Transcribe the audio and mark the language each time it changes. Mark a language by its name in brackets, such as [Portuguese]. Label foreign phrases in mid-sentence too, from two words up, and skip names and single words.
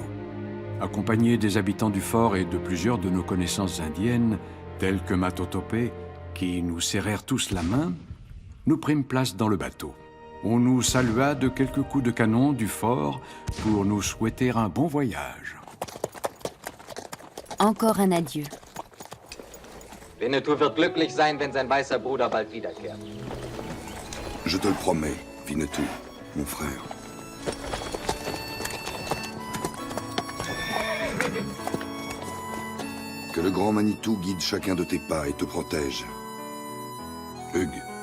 [French] Accompagnés des habitants du fort et de plusieurs de nos connaissances indiennes, tels que Matotopé, qui nous serrèrent tous la main, nous prîmes place dans le bateau. On nous salua de quelques coups de canon du fort pour nous souhaiter un bon voyage. Encore un adieu. [German] Winnetou wird glücklich sein, wenn sein weißer Bruder bald wiederkehrt. [French] Je te le promets, Winnetou, mon frère. Que le grand Manitou guide chacun de tes pas et te protège. Hugues.